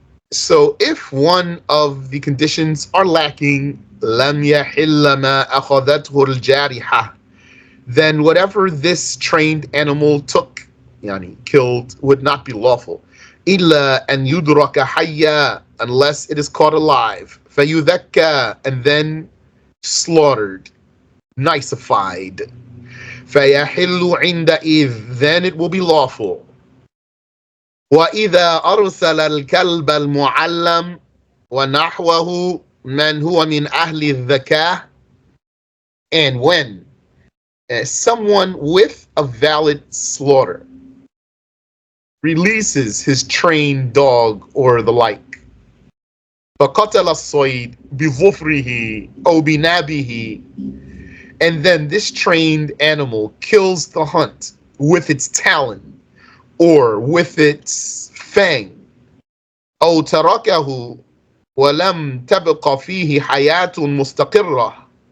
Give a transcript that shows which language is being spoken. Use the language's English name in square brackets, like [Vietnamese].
[English] So if one of the conditions are lacking, [Arabic] لم يحل ما أخذته الجارحة, [English] then whatever this trained animal took, yani killed, would not be lawful. [Arabic] إلا أن يدرك حيا, [English] unless it is caught alive. [Arabic] فيذكى, [English] and then slaughtered, niceified. [Arabic] فيحل عندئذ, [English] then it will be lawful. [Arabic] وإذا أرسل الكلب المعلم ونحوه من هو من أهل الذكاء. [English] And when someone with a valid slaughter releases his trained dog or the like, [Arabic] فقتل الصيد بظفره أو بنابه, [English] and then this trained animal kills the hunt with its talon or with its fang, [Arabic] أو تركه ولم تبق فيه حياة مستقرة,